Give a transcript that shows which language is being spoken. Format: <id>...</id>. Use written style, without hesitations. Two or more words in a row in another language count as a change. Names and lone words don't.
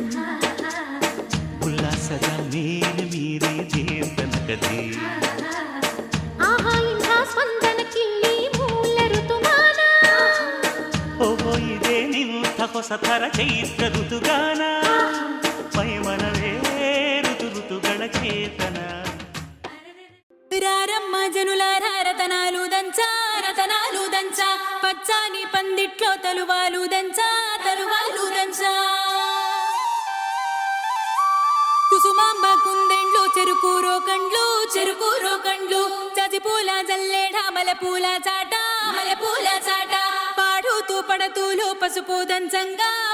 <kn>ಉಲ್ಲಾಸದ ಮೇಲೆ ಮೀರಿ ದೇವ ತನಕದಿ. ಆಹಾ ಇಂಥ ಸ್ಪಂದನಕ್ಕಿಲ್ಲಿ ಮೂಲ ಋತುಮಾನ. ಓಹೋ ಇದೇ ನಿಂಥ ಹೊಸ ಥರ ಚೈತ್ರ ಋತುಗಾನ, ಮೈ ಮನವೇ ಋತು ಋತುಗಳ ಚೇತನ.</kn> <te>రారమ్మ జనులారా రతనాలు దంచా రతనాలు దంచా పచ్చాని పందిట్లో తలువాలు దంచా తలువాలు దంచా కుసుమాంబ కుందెండ్లు చెరుకూరో కండ్లు చజిపూల జల్లేడ మలపూల చాట పాడుతూ పడతూలు పసుపు దంచంగా</te>